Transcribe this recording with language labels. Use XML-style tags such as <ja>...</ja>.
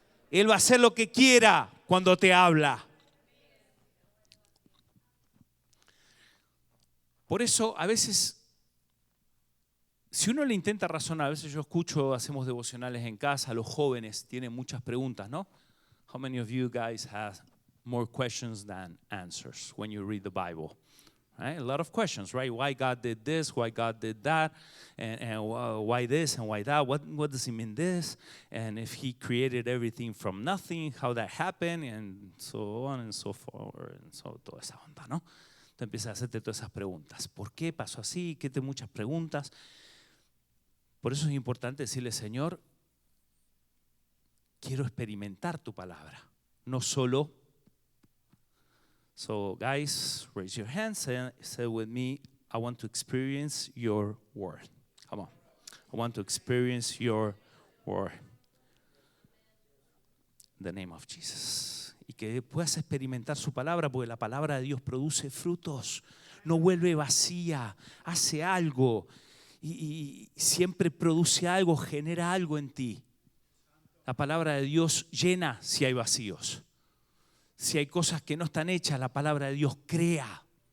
<es>Él va a hacer lo que quiera cuando te habla. Por eso, a veces, si uno le intenta razonar, a veces yo escucho, hacemos devocionales en casa, los jóvenes tienen muchas preguntas, ¿no?</es> <en>How many of you guys have more questions than answers when you read the Bible? Right? A lot of questions, right? Why God did this, why God did that, and why this and why that, what does he mean this? And if he created everything from nothing, how that happened, and so on and so forth, and so,</en> <es>toda esa onda, ¿no? Tú empiezas a hacerte todas esas preguntas. ¿Por qué pasó así? ¿Qué te muchas preguntas? Por eso es importante decirle, Señor, quiero experimentar tu palabra, no solo.</es> <en>So guys, raise your hands and say with me, I want to experience your word. Come on. I want to experience your word. In the name of Jesus.</en> <es>Y que puedas experimentar su palabra, porque la palabra de Dios produce frutos, no vuelve vacía, hace algo y siempre produce algo, genera algo en ti. La palabra de Dios llena si hay vacíos. Si hay cosas que no están hechas, la palabra de Dios crea.</es>